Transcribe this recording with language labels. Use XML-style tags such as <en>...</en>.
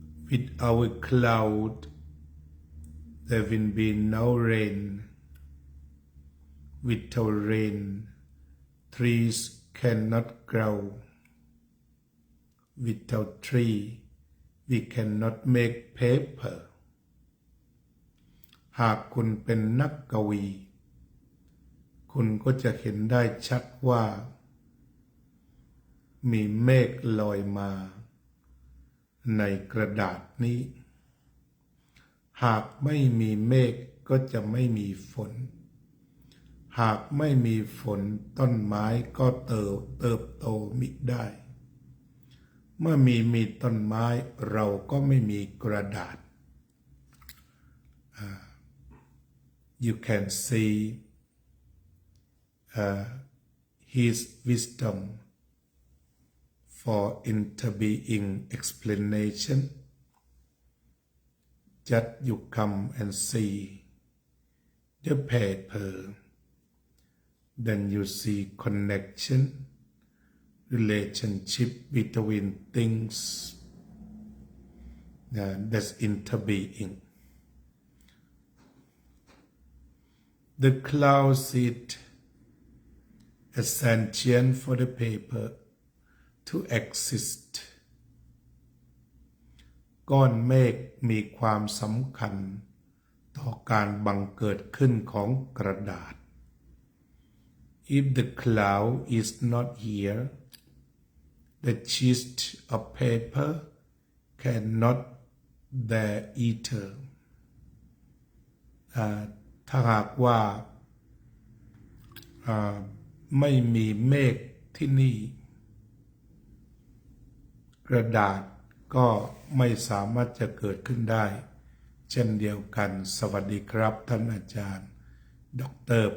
<en>Without a cloud, there will be no rain. Without rain, trees cannot grow. Without tree, we cannot make paper.</en> <th>หากคุณเป็นนักกวี คุณก็จะเห็นได้ชัดว่า มีเมฆลอยมาในกระดาษนี้ หากไม่มีเมฆก็จะไม่มีฝน หากไม่มีฝนต้นไม้ก็เติบโตมิได้ เมื่อมีต้นไม้เราก็ไม่มีกระดาษ</th> <en>You can see his wisdom for interbeing explanation. Just you come and see the paper, then you see connection, relationship between things that's interbeing. The cloud seed essential for the paper to exist</en> <th>ก้อนเมฆมีความสำคัญต่อการบังเกิดขึ้นของกระดาษ</th> <en>If the cloud is not here, the sheet of paper cannot there either.</en> <th>ถ้าหากว่าไม่มีเมฆที่นี่ กระดาษก็ไม่สามารถจะเกิดขึ้นได้ เช่นเดียวกันสวัสดีครับท่านอาจารย์ดร.</th>